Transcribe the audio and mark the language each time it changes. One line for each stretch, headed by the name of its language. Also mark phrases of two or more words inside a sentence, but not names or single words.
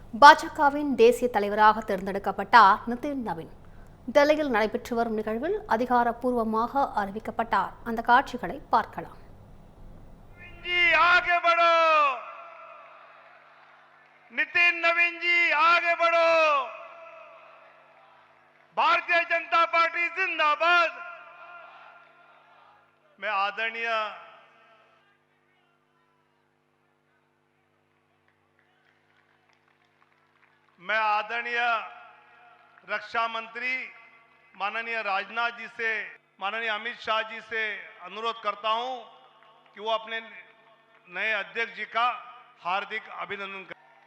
Tamil: பாஜகவின் தேசிய தலைவராக தேர்ந்தெடுக்கப்பட்டார் நிதின் நவீன். டெல்லியில் நடைபெற்று வரும் நிகழ்வில் அதிகாரப்பூர்வமாக அறிவிக்கப்பட்டார். அந்த காட்சிகளை பார்க்கலாம்.
Hindi: नितिन नवीन जी आगे बढ़ो। भारतीय जनता पार्टी जिंदाबाद। मैं आदरणीय रक्षा मंत्री माननीय राजनाथ जी से, माननीय अमित शाह जी से अनुरोध करता हूं कि वो अपने नए अध्यक्ष जी का हार्दिक अभिनंदन करें।